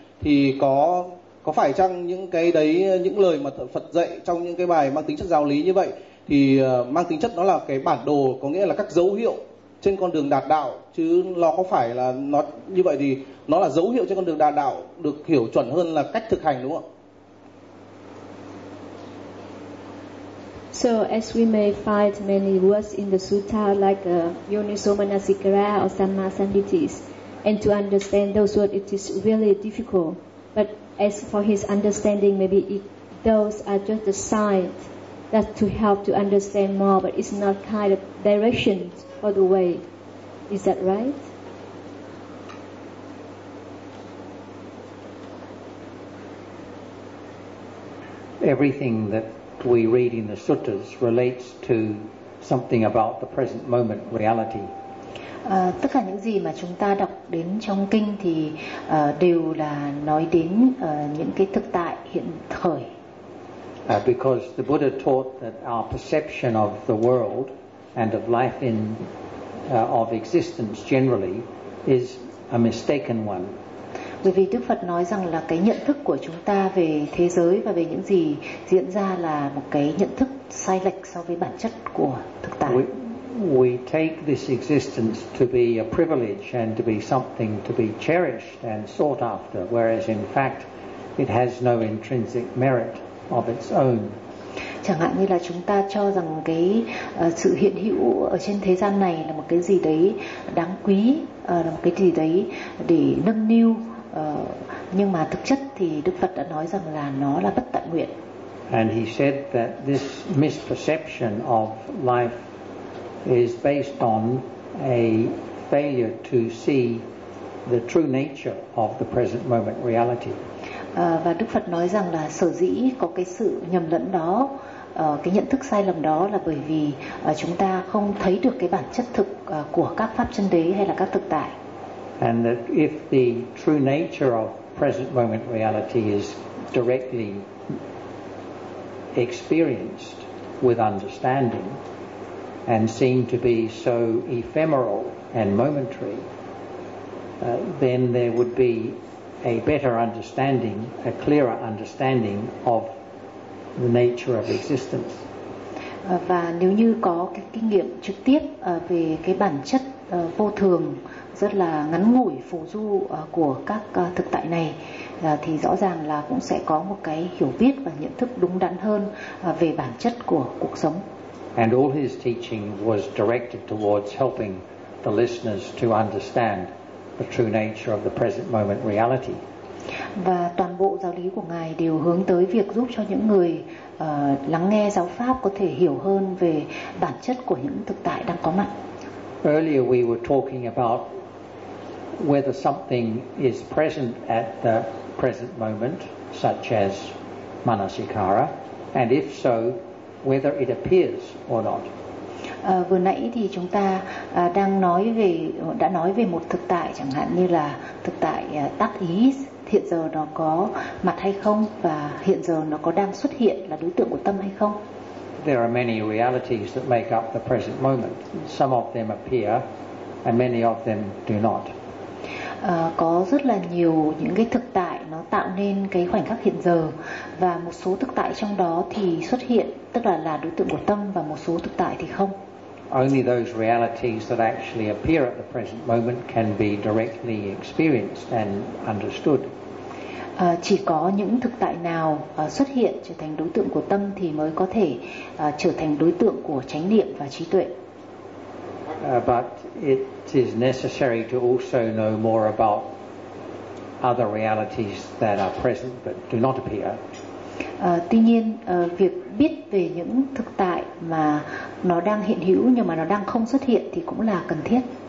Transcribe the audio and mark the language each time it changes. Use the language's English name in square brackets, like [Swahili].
[Vietnamese] Thì có phải chăng những cái đấy, những lời mà Phật dạy trong những cái bài mang tính chất giáo lý như vậy thì mang tính chất nó là cái bản đồ, có nghĩa là các dấu hiệu trên con đường đạt đạo, chứ nó có phải là nó như vậy thì nó là dấu hiệu trên con đường đạt đạo được hiểu chuẩn hơn là cách thực hành, đúng không? [English] So as we may find many words in the sutta like yonisomanasikara or sammasanditis, and to understand those words it is really difficult. But as for his understanding, maybe those are just the signs that to help to understand more, but it's not kind of direction for the way. Is that right? Everything that we read in the suttas relates to something about the present moment reality. [Vietnamese] Tất cả những gì mà chúng ta đọc đến trong kinh thì đều là nói đến những cái thực tại hiện thời. [English] Because the Buddha taught that our perception of the world and of life in of existence generally is a mistaken one. [Vietnamese] Bởi vì Đức Phật nói rằng là cái nhận thức của chúng ta về thế giới và về những gì diễn ra là một cái nhận thức sai lệch so với bản chất của thực tại. [English] We take this existence to be a privilege and to be something to be cherished and sought after, whereas in fact it has no intrinsic merit of its own. [Vietnamese] Chẳng hạn như là chúng ta cho rằng cái sự hiện hữu ở trên thế gian này là một cái gì đấy đáng quý, là một cái gì đấy để nâng niu. Nhưng mà thực chất thì Đức Phật đã nói rằng là nó là bất tận nguyện. [English] And he said that this misperception of life is based on a failure to see the true nature of the present moment reality. [Vietnamese] Và Đức Phật nói rằng là sở dĩ có cái sự nhầm lẫn đó, cái nhận thức sai lầm đó là bởi vì chúng ta không thấy được cái bản chất thực của các pháp chân đế hay là các thực tại. [English] And that if the true nature of present moment reality is directly experienced with understanding, and seem to be so ephemeral and momentary, then there would be a better understanding, a clearer understanding of the nature of existence. [Vietnamese] Và nếu như có cái kinh nghiệm trực tiếp về cái bản chất vô thường rất là ngắn ngủi phù du của các thực tại này thì rõ ràng là cũng sẽ có một cái hiểu biết và nhận thức đúng đắn hơn về bản chất của cuộc sống. [English] And all his teaching was directed towards helping the listeners to understand the true nature of the present moment reality. [Vietnamese] Và toàn bộ giáo lý của ngài đều hướng tới việc giúp cho những người lắng nghe giáo pháp có thể hiểu hơn về bản chất của những thực tại đang có mặt. [English] Earlier we were talking about whether something is present at the present moment, such as manasikara, and if so, whether it appears or not. [Vietnamese] Vừa nãy thì chúng ta đã nói về một thực tại, chẳng hạn như là thực tại tác ý, hiện giờ nó có mặt hay không, và hiện giờ nó có đang xuất hiện là đối tượng của tâm hay không. [English] There are many realities that make up the present moment. Some of them appear and many of them do not. [Vietnamese] Có rất là nhiều những cái thực tại nó tạo nên cái khoảnh khắc hiện giờ, và một số thực tại trong đó thì xuất hiện, tức là đối tượng của tâm, và một số thực tại thì không. [English] Only those realities that actually appear at the present moment can be directly experienced and understood. [Vietnamese] Chỉ có những thực tại nào xuất hiện trở thành đối tượng của tâm thì mới có thể trở thành đối tượng của chánh niệm và trí tuệ. [English] But it is necessary to also know more about other realities that are present but do not appear. [Vietnamese] Tuy nhiên, việc biết về những thực tại mà nó đang hiện hữu nhưng mà nó đang không xuất hiện thì cũng là cần thiết.